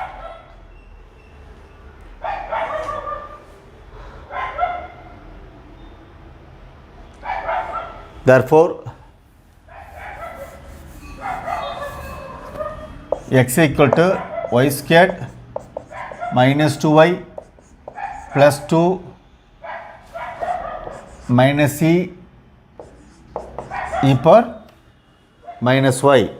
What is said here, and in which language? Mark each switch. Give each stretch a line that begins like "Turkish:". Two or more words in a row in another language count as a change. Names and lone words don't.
English: Therefore, x equal to y squared minus 2y plus 2 minus c e power minus y.